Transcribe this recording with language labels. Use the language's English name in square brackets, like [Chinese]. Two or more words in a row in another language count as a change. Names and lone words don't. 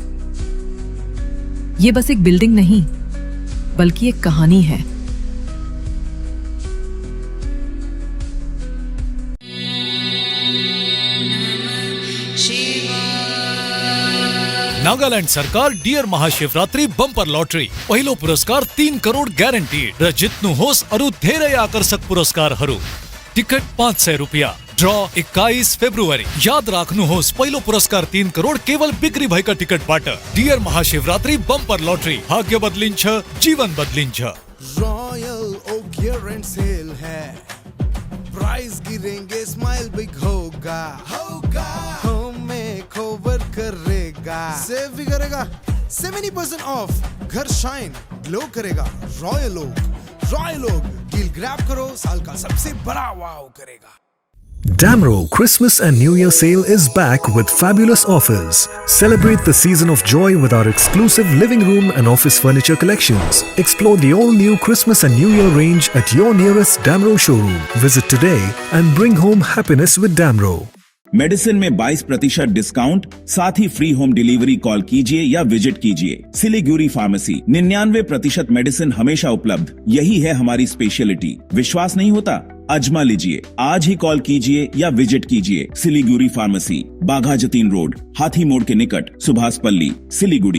[Hindi] ये बस एक बिल्डिंग नहीं बल्कि एक कहानी है। [Nepali] नागालैंड सरकार डियर महाशिवरात्रि बंपर लॉटरी पहिलो पुरस्कार 3 करोड़ ग्यारेंटीड र जित्नु होस् अरु धेरै आकर्षक पुरस्कारहरू। टिकट 500 रुपैयाँ। ड्र 21 फेब्रुअरी। याद राख्नुहोस् पहिलो पुरस्कार 3 करोड़ केवल बिक्री भएका टिकटबाट। डियर महाशिवरात्रि बंपर लॉटरी, भाग्य बदलिन्छ, जीवन बदलिन्छ। [Hindi] रॉयल ओक [English] year end sale [Hindi] है, प्राइस गिरेंगे, [English] smile big [Hindi] होगा, हमें कवर करेगा, सेव भी करेगा, 70% ऑफ, घर [English] shine glow [Hindi] करेगा। रॉयल ओक [English] deal grab [Hindi] करो, साल का सबसे बड़ा वाव करेगा। [English] Damro Christmas and New Year sale is back with fabulous offers. Celebrate the season of joy with our exclusive living room and office furniture collections. Explore the all-new Christmas and New Year range at your nearest Damro showroom. Visit today and bring home happiness with Damro. [Hindi] मेडिसिन में 22% डिस्काउंट, साथ ही [English] free home delivery [Hindi] कॉल कीजिए या विजिट कीजिए। सिलीगुड़ी फार्मेसी, 99% मेडिसिन हमेशा उपलब्ध, यही है हमारी स्पेशलिटी। विश्वास नहीं होता? आजमा लीजिए। आज ही कॉल कीजिए या विजिट कीजिए। सिलीगुड़ी फार्मेसी, बाघा जतीन रोड, हाथी मोड़ के निकट, सुभाष पल्ली, सिलीगुड़ी।